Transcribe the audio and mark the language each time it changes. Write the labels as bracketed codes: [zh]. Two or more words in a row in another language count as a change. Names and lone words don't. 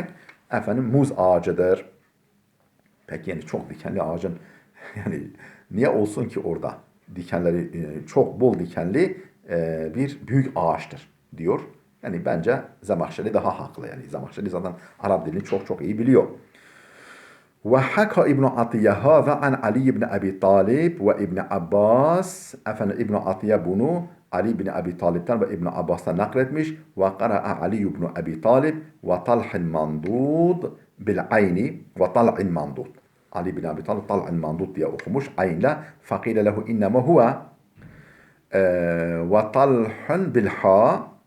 [tr] Efendim muz ağacıdır. Peki yani çok dikenli ağacın yani niye olsun ki orada? Dikenleri çok bol dikenli bir büyük ağaçtır. diyor. Yani bence Zemahşeri daha haklı. Yani Zemahşeri zaten Arap dilini çok çok iyi biliyor. [ar] وحكى ابن عطية هذا عن علي بن أبي طالب وابن Abbas. [tr] Efendim İbn Atiye bunu Ali bin Abi Talib'ten ve İbn Abbas'tan nakletmiş. [ar] وقرأ علي بن أبي طالب وطلح منضود بالعين وطلع منضود. Ali bin Abi Talib طلع منضود [tr] diye okumuş aynla. [ar] فقيل له إنما هو وطلح بالحاء.